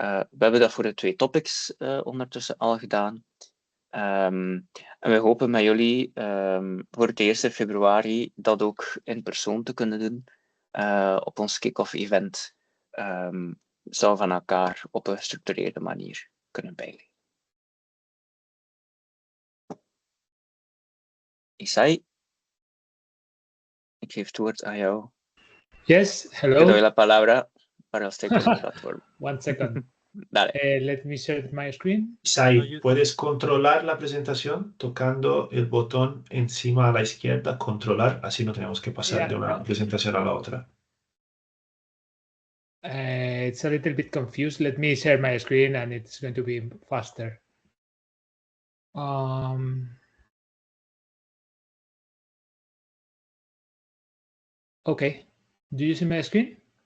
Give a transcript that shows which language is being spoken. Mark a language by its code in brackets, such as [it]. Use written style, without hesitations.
[nl] We hebben dat voor de 2 topics ondertussen al gedaan. En we hopen met jullie voor het eerste februari dat ook in persoon te kunnen doen op ons kick-off event. Zou van elkaar op een gestructureerde manier kunnen bijleren. Isai, ik geef het woord aan jou. [en] Yes, hello. [es] Te doy la palabra para los textos del platform. [en] 1 second. [es] Dale. [en] Let me share my screen. [es] Isai, ¿puedes controlar la presentación tocando el botón encima a la izquierda? Controlar, así no tenemos que pasar de una presentación a la otra. [en] It's a little bit confused. Let me share my screen and it's going to be faster. Okay. Do you see my screen?